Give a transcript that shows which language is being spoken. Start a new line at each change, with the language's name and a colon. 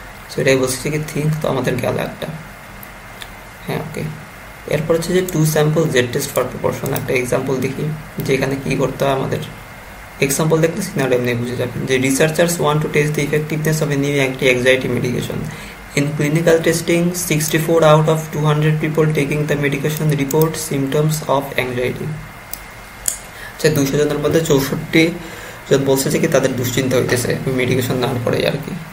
Bangla: So এটাই বলছি কি থিঙ্ক। তো আমাদের গেল একটা, হ্যাঁ ওকে। এরপর হচ্ছে যে two sample Z test for proportion. একটা এক্সাম্পল দেখি যে এখানে কী করতে হয় আমাদের। এক্সাম্পল দেখলে সিনারিও এমনি বুঝে যাবেন যে
English: Researchers want to test the effectiveness of a new anti anxiety medication. In clinical testing, 64 out of 200 people taking the medication report symptoms of anxiety.
Bangla: 200 জনের মধ্যে 64 জন বলছে যে কি তাদের দুশ্চিন্তা হইতেছে মেডিকেশন নেওয়ার পরে আর কি।